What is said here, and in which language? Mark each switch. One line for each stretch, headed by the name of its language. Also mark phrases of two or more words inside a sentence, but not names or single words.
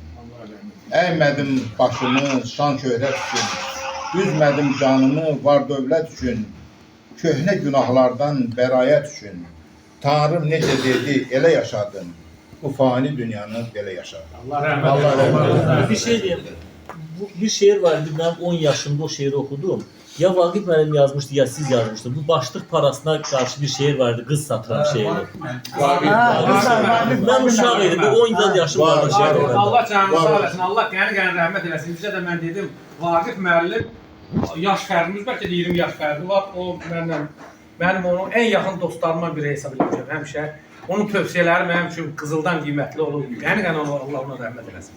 Azerbaijani: Əymədim başımı şan şöhrət üçün. Üzmədim canımı var dövlət üçün. Köhnə günahlardan bərayət üçün. Tanrım necə dedi, elə yaşadım. Bu fani dünyanı belə yaşadım. Allah rəhmət eləsin.
Turkish: Bir şey diyeyim. Bir şiir vardı, ben 10 yaşımda o şiiri okudum. Ya Vagif müəllim yazmıştı ya siz yazmıştınız. Bu başlık parasına karşı bir şiir vardı, kız satıran şiiri.
Azerbaijani: Ben uşaq idim, bu 10 yaşım vardı şiir. Allah canını sağ eləsin, Allah qəni rəhmət eləsin. Bizə də mən dedim, Vagif müəllim, yaş fərqimiz bəlkə də 20 yaş fərqi var. O mənim onun ən yaxın dostlarımdan biri hesab edirəm həmişə. Onun tövsiyələri mənim üçün qızıldan qiymətli olur. Qəni Allah ona rəhmət eləsin.